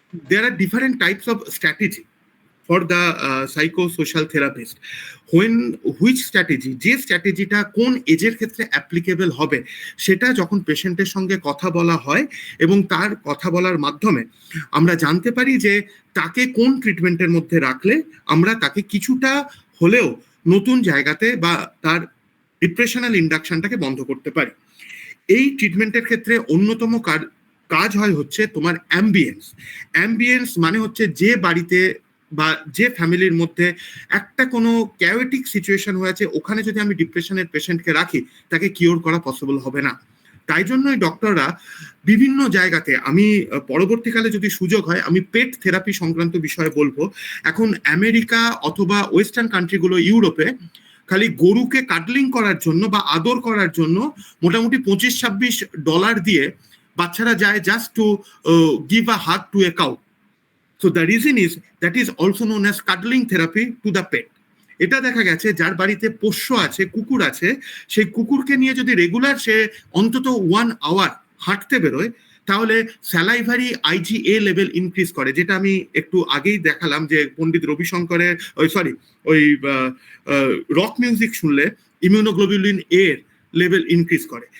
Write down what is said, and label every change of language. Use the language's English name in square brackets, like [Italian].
[English] There are different types of strategy for the psychosocial therapist. Which strategy, [Bangla] যে স্ট্র্যাটেজিটা কোন এজের ক্ষেত্রে অ্যাপ্লিকেবল হবে সেটা যখন পেশেন্টের সঙ্গে কথা বলা হয় এবং তার কথা বলার মাধ্যমে আমরা জানতে পারি যে তাকে কোন ট্রিটমেন্টের মধ্যে রাখলে আমরা তাকে কিছুটা হলেও নতুন জায়গাতে বা তার ডিপ্রেশনাল ইন্ডাকশনটাকে বন্ধ করতে পারি। এই ট্রিটমেন্টের ক্ষেত্রে অন্যতম কাজ হয় হচ্ছে তোমার অ্যাম্বিয়েন্স মানে হচ্ছে যে বাড়িতে বা যে ফ্যামিলির মধ্যে একটা কোনো ক্যাওটিক সিচুয়েশন হয়েছে, ওখানে যদি আমি ডিপ্রেশনের পেশেন্টকে রাখি তাকে কিওর করা পসিবল হবে না। তাই জন্যই ডক্টররা বিভিন্ন জায়গাতে, আমি পরবর্তীকালে যদি সুযোগ হয় আমি পেট থেরাপি সংক্রান্ত বিষয়ে বলবো। এখন আমেরিকা অথবা ওয়েস্টার্ন কান্ট্রিগুলো, ইউরোপে খালি গরুকে কাটলিং করার জন্য বা আদর করার জন্য মোটামুটি $25-26 দিয়ে বাচ্চারা যায় [English] Just to give a hug to a cow. So the reason is that is also known as cuddling therapy to the pet. [Bangla] এটা দেখা গেছে যার বাড়িতে পোষ্য আছে, কুকুর আছে, সেই কুকুরকে নিয়ে যদি রেগুলার সে অন্তত 1 আওয়ার হাঁটতে বেরোয়, তাহলে স্যালাইভারি IgA লেভেল ইনক্রিজ করে, যেটা আমি একটু আগেই দেখালাম যে পণ্ডিত রবিশঙ্করের ওই রক মিউজিক শুনলে ইমিউনোগ্লোবুলিন এর লেভেল ইনক্রিজ করে।